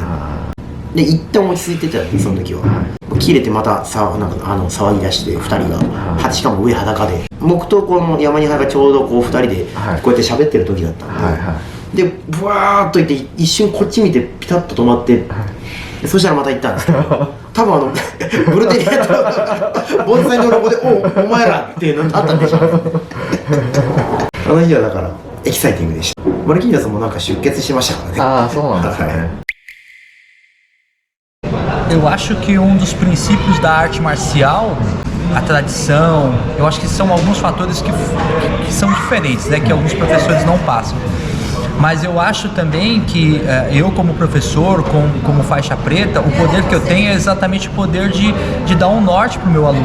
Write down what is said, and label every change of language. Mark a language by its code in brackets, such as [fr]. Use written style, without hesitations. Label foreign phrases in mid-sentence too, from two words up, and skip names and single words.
[ja] で一旦落ち着いてたんでその時は、切れてまた騒ぎ出して2人が、しかも上裸で、僕とこの山庭がちょうどこう2人でこうやって喋ってる時だったんで、でブワーっといって一瞬こっち見てピタッと止まって、そしたらまた行ったんですけど、多分ブルテリアと盆栽のロゴでお前らっていうのあったんでしょあの日はだからエキサイティングでした。マルキーニョスもなんか出血しましたからね。そうなんですね。 [pt] Eu acho que dos princípios da arte marcial, a tradição, eu acho que são alguns fatores que são diferentes, né, que alguns professores não passam. Mas eu acho também que eu como professor, como faixa preta, o poder que eu tenho é exatamente o poder de dar um norte pro meu aluno.